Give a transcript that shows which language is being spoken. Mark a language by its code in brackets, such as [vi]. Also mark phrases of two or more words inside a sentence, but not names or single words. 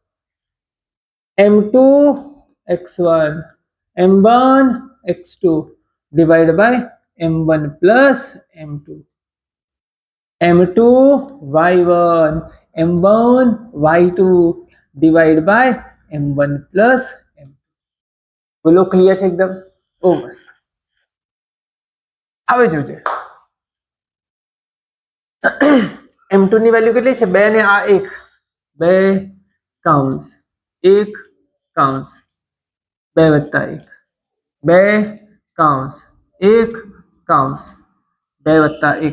[en] m2 x1 m1 x2 divided by m1 plus m2 m2 y1 m1 y2 divided by m1 plus m2. [gu] બોલો ક્લિયર છે એકદમ? ઓ મસ્ત. હવે જોજે m2 ની વેલ્યુ કેટલી છે? 2 ને આ 1, 2 કૌંસ 1 કૌંસ 2 વત્તા 1, 2 કૌંસ 1 કૌંસ 2 વત્તા 1.